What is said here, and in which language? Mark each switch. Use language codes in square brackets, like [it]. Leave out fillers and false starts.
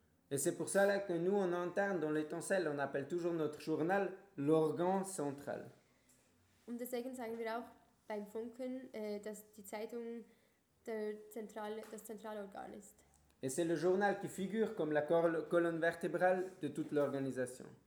[fr] Et c'est pour cela que nous, en interne, dans l'étincelle, on appelle toujours notre journal l'organ central. [de] Und deswegen sagen wir auch beim Funken, dass die Zeitung das zentrale Organ ist. [fr] Et c'est le journal qui figure comme la colonne vertébrale de toute l'organisation.